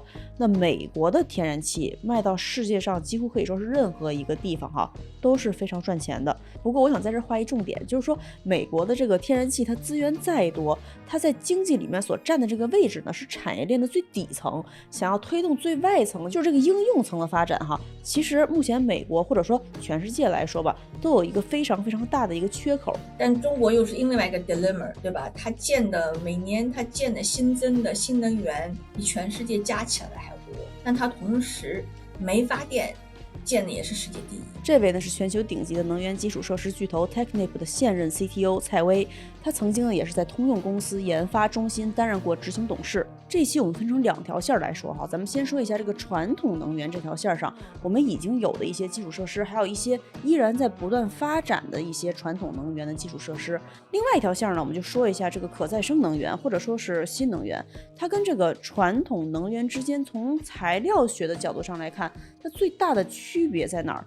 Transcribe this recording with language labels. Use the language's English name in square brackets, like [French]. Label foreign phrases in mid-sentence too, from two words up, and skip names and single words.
[Chinese] 那美國的天然氣賣到世界上幾乎可以說是任何一個地方都是非常賺錢的。不過我想在這畫一重點，就是說美國的這個天然氣它資源再多，它在經濟裡面所占的這個位置呢，是產業鏈的最底層，想要推動最外層，就是這個應用層的發展其實目前美國或者說全世界來說吧，都有一个非常非常大的一个缺口。但中國又是另外一個 dilemma， 對吧？它每年它建的新增的新能源比全世界加起來還多，但它同時煤發電建的也是世界第一。這位呢是全球頂級的能源基礎設施巨頭 Technip 的現任 CTO 蔡威，他曾經呢也是在通用公司研發中心擔任過執行董事。這一期我們分成2條線來說咱們先說一下這個傳統能源這條線上我們已經有的一些基礎設施，還有一些依然在不斷發展的一些傳統能源的基礎設施。另外一條線呢，我們就說一下這個可再生能源或者說是新能源，它跟這個傳統能源之間從材料學的角度上來看，它最大的區別在哪兒？